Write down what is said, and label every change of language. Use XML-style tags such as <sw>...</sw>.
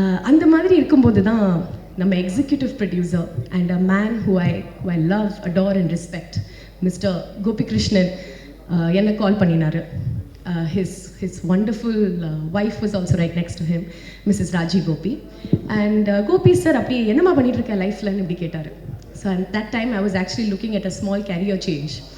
<ta>அந்த மாதிரி இருக்கும்போது தான் நம்ம executive producer and a man</ta> <en>who I love, adore and respect, Mr.</en> <ta>Gopi Krishnan, என்னை கால் பண்ணினார்.</ta> <en>His wonderful wife was also right next to him, Mrs. Raji Gopi.</en> <ta>And Gopi sir, அப்படி என்னமா பண்ணிட்டு இருக்க லைஃப்லன்னு இப்படி கேட்டார்.</ta> <en>So at that time I was actually looking at a small career change.</en>